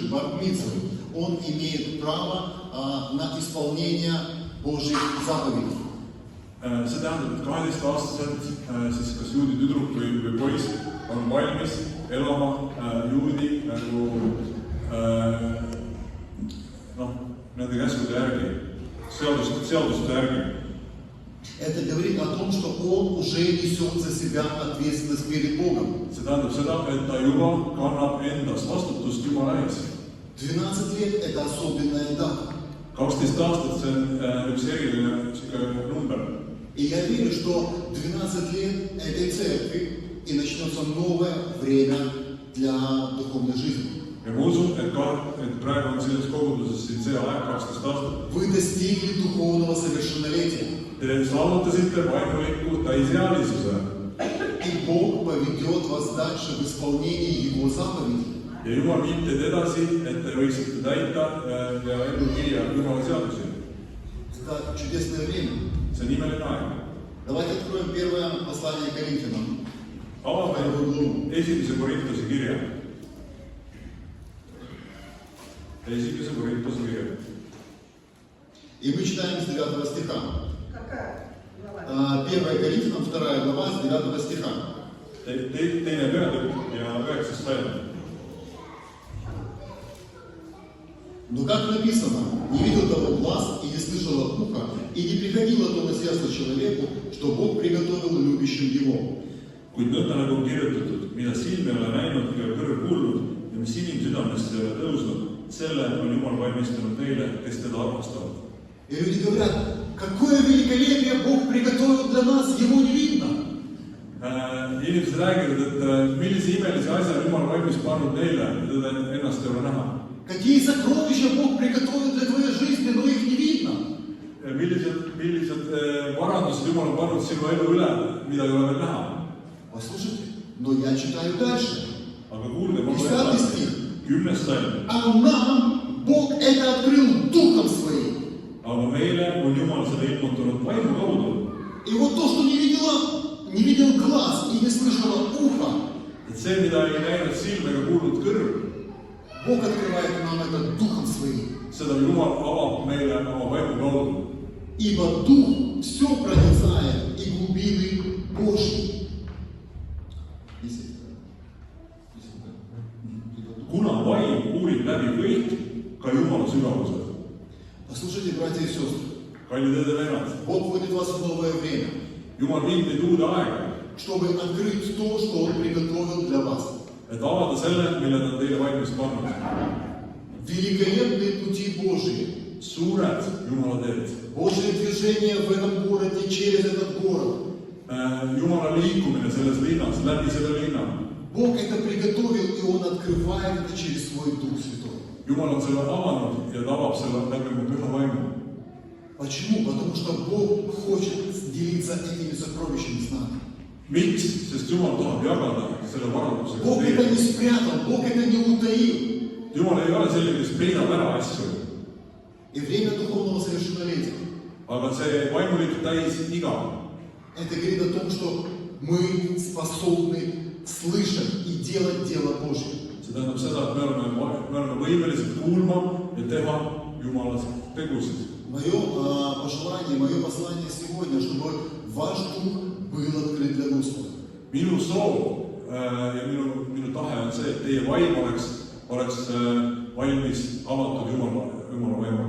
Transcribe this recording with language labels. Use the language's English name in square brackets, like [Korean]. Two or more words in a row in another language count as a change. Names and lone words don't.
[Russian] бар-мицвой, он имеет право на исполнение Божьих заповедей. [Estonian] See tähendab, et 12-aastaselt siis kas juudi tüdruk või poiss on valmis elama juudi nagu nende käskude järgi, seaduste järgi. [Russian] Это говорит о том, что он уже несет за себя ответственность перед Богом. [Estonian] See tähendab seda, et ta juba kannab endas vastutust Jumala ees. [Russian] 12 лет – это особенная дата. [Estonian] 12 aastat, see on üks eriline number. [Russian] И я верю, что 12 лет этой церкви и начнется новое время для духовной жизни. [Estonian] Ja ma usun, et praegu on selles koguduses siin see aeg 12 aastat. [Russian] Вы достигли духовного совершеннолетия. [Estonian] Te saavutasite vaimuliku täisealisuse. [Russian] И Бог поведет вас дальше в исполнении Его заповедей. [Estonian] Ja Jumal viib teid edasi, et te võiksite täita ja ellu viia Jumala seadusi. [Russian] Это чудесное время. [Estonian] See on imeline aeg. [Russian] Давайте откроем первое послание Коринфянам. [Estonian] Avame esimese Korintuse kirja. Esimese Korintuse kirja. [Russian] И мы читаем с 9 стиха. 1 Коринфянам, 2 глава, с 9 стиха. [Estonian] Teine peatükk ja 9. sajand. [Russian] Но как написано, не видел того глаз и не слышало ухо, и не приходило то на сердце человеку, что Бог приготовил любящим его. [Estonian] Kuid nõnda nagu on kirjutatud, mida silm ei ole näinud ja kõrv kuulnud ja mis inimsüdamesse ei ole tõusnud, selle on Jumal valmistanud neile, kes teda armastavad. [Russian] И люди говорят, какое великолепие Бог приготовил для нас, его не видно. [Estonian] Inimesed räägivad, et millise imelise asja Jumal valmis pannud neile, teda ennast ei ole näha. [Russian] Какие сокровища Бог приготовил для твоей жизни, но их не видно. [Estonian] Millised varandused Jumal on pannud sinu elu üle, mida ei ole veel näha. [Russian] Послушайте, но я читаю дальше. [Estonian] Aga kuulge, ma [Russian] 10 стих. [Estonian] 10. sajand. [Russian] А нам Бог это открыл Духом Своим. [Estonian] Aga meile on Jumal seda ilmutanud vaimu kaudu. [Russian] И вот то, что не видел глаз и не слышало ухо, [Estonian] Et see, mida ei näinud silm ega kuulnud kõrv, [Russian] Бог открывает нам это Духом Своим. [Estonian] seda Jumal avab meile oma vaimu kaudu. [Russian] Ибо Дух все проницает и глубины Божьи. [Estonian] Kuna vaim uurib läbi kõik, ka Jumala sügavused. [Russian] Послушайте, братья и сестры, [Estonian] Kallid õed-vennad, [Russian] Бог вводит вас в новое время, [Estonian] Jumal viib teid uude aega, [Russian] чтобы открыть то, что Он приготовил для вас. [Estonian] et avada selle, mille ta on teile valmis pannud. [Russian] Великолепные пути Божьи, [Estonian] Suured Jumala teed. [Russian] Божье движение в этом городе, через этот город. [Estonian] Jumala liikumine selles linnas, läbi selle linna. [Russian] Бог это приготовил, и Он открывает это через Свой Дух Святой. [Estonian] Jumal on selle avanud ja ta avab selle läbi mu püha vaimu. [Russian] Почему? Потому что Бог хочет делиться этими сокровищами с нами. [Estonian] Miks? Sest Jumal tahab jagada selle varandusega [Russian] Бог это не спрятал, Бог это не утаил. [Estonian] Jumal ei ole selline, kes peidab ära asju. [Russian] И время духовного совершеннолетия. [Estonian] Aga see vaimulik täis iga. [Russian] Это говорит о том, что мы способны слышать и делать дело Божье. [Estonian] See tähendab seda, et me oleme võimelised kuulma ja teha Jumala tegusid. [Russian] Мое пожелание, мое послание сегодня, чтобы ваш дух был открыт для Господа. [Estonian] Minu soov ja minu tahe on see, et teie vaim oleks valmis avatud Jumala vaimule.